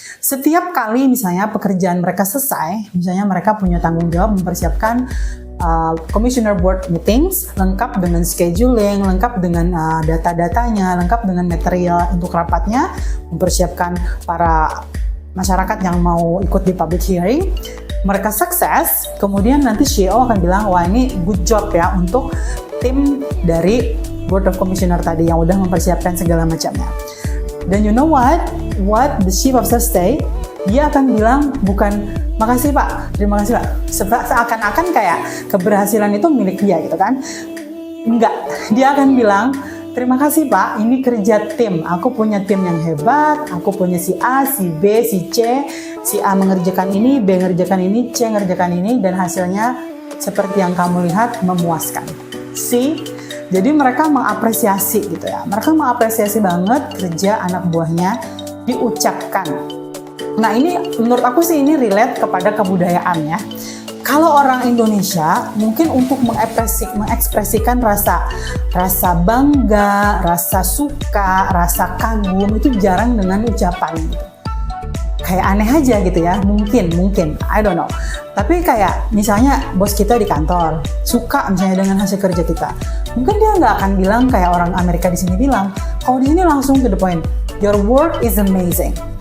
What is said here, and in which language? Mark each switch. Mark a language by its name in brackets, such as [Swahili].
[Indonesian] Setiap kali misalnya pekerjaan mereka selesai, misalnya mereka punya tanggung jawab mempersiapkan commissioner board meetings, lengkap dengan scheduling, lengkap dengan data-datanya, lengkap dengan material untuk rapatnya, mempersiapkan para masyarakat yang mau ikut di public hearing. Mereka sukses, kemudian nanti CEO akan bilang, wah ini good job ya untuk tim dari Board of Commissioner tadi yang udah mempersiapkan segala macamnya. [English] Dan you know what the chief of staff say? [Indonesian] Dia akan bilang bukan makasih Pak, terima kasih Pak. Seakan-akan kayak keberhasilan itu milik dia gitu kan. Enggak, dia akan bilang terima kasih Pak, ini kerja tim. Aku punya tim yang hebat, aku punya si A, si B, si C. Si A mengerjakan ini, B mengerjakan ini, C mengerjakan ini, dan hasilnya seperti yang kamu lihat memuaskan. See? Jadi mereka mengapresiasi gitu ya. Mereka mengapresiasi banget kerja anak buahnya diucapkan. Nah ini menurut aku sih ini relate kepada kebudayaan ya. Kalau orang Indonesia mungkin untuk mengekspresikan rasa bangga, rasa suka, rasa kagum itu jarang dengan ucapan gitu. Kayak aneh aja gitu ya, mungkin, [English] I don't know. [Indonesian] Tapi kayak misalnya bos kita di kantor suka misalnya dengan hasil kerja kita, mungkin dia nggak akan bilang kayak orang Amerika di sini bilang. Kalau di sini langsung [English] to the point, your work is amazing.